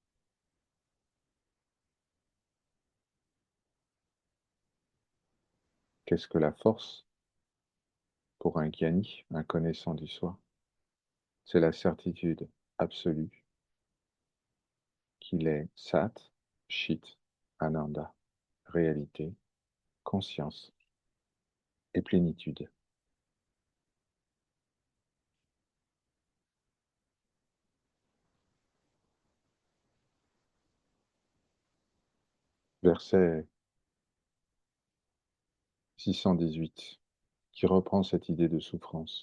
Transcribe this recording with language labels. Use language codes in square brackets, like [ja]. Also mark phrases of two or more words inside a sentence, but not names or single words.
[fr] Qu'est-ce que la force pour un gyani, un connaissant du soi? C'est la certitude absolue qu'il est [sa] सत् चित् आनन्द, [fr] réalité, conscience et plénitude. Verset 618, qui reprend cette idée de souffrance.